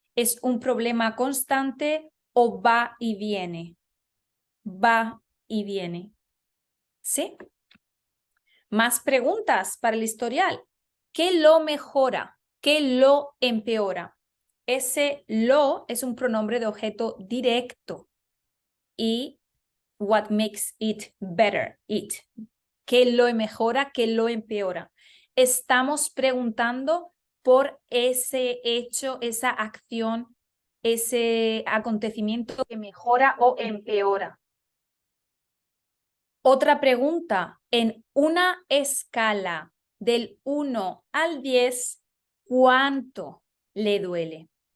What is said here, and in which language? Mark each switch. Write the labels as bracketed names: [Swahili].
[Spanish] ¿Es un problema constante o va y viene? Va y viene. ¿Sí? Más preguntas para el historial. ¿Qué lo mejora? ¿Qué lo empeora? Ese lo es un pronombre de objeto directo. [English] Y what makes it better, it. [Spanish] ¿Qué lo mejora? ¿Qué lo empeora? Estamos preguntando por ese hecho, esa acción, ese acontecimiento que mejora o empeora. Otra pregunta, en una escala del 1 al 10, ¿cuánto le duele?